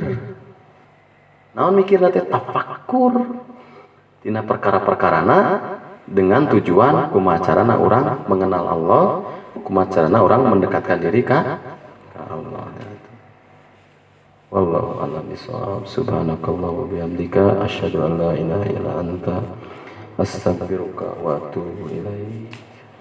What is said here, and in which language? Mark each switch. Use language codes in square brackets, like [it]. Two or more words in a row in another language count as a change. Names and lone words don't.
[su] Naon mikirna teh tafakkur tina perkara-perkarana [id] dengan tujuan [su] kumaha carana urang mengenal Allah, kumaha carana urang [id] mendekatkan diri [su] ka Allah. [ar] والله أعلم بالصواب. سبحانك اللهم وبحمدك أشهد أن لا إله إلا أنت أستغفرك وأتوب إليك.